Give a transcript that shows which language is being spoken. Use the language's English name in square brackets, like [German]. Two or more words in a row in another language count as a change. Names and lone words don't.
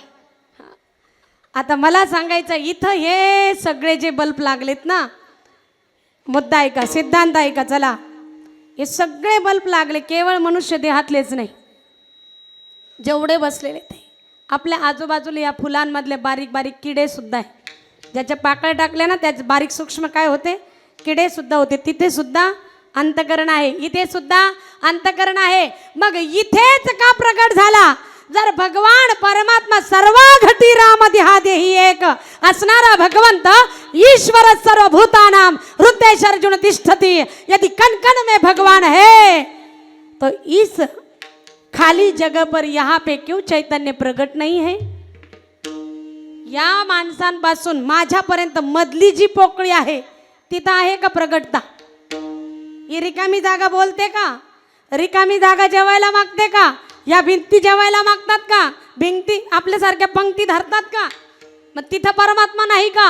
[Marathi] आता मला सांगायचं, इथं हे सगळे जे बल्ब लागलेत ना, मुद्दा आहे का, सिद्धांत आहे का, चला, हे सगळे बल्ब लागले केवळ मनुष्य देहातलेच नाही, जेवढे बसलेले ते आपल्या आजूबाजूला या फुलांमधले बारीक बारीक किडे सुद्धा आहे. ज्याच्या पाकळ्या टाकल्या ना त्याचे बारीक सूक्ष्म काय होते, किडे सुद्धा होते. तिथे सुद्धा अंतकरण आहे, इथे सुद्धा अंतकरण आहे. मग इथेच का प्रगट झाला? जर भगवान परमात्मा सर्वा घटी राम देहा देही एक असणारा भगवंत ईश्वर [Sanskrit] सर्वभूतानाम हृदय अर्जुन तिष्ठति, [Hindi] यदि कण कण में भगवान है तो इस खाली जगह पर यहाँ पे क्यों चैतन्य प्रगट नहीं है? [Marathi] या माणसांपासून माझ्यापर्यंत मधली जी पोकळी आहे तिथं आहे का प्रगटता? ही रिकामी जागा बोलते का? रिकामी जागा जेवायला मागते का? या भिंती जेवायला मागतात का? भिंती आपल्यासारख्या पंक्ती धरतात का? मग तिथं परमात्मा नाही का?